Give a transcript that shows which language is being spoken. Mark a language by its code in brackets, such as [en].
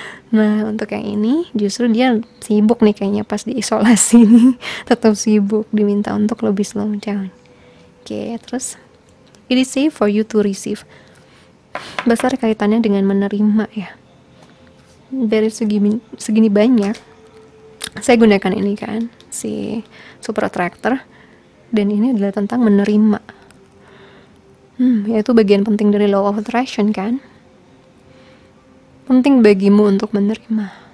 [id] Nah untuk yang ini justru dia sibuk nih kayaknya pas diisolasi nih. Tetap sibuk, diminta untuk lebih slow down. Oke, terus [en] it is safe for you to receive. [id] Besar kaitannya dengan menerima ya. Dari segini banyak saya gunakan ini kan, si super attractor, dan ini adalah tentang menerima. Yaitu bagian penting dari law of attraction kan. Penting bagimu untuk menerima.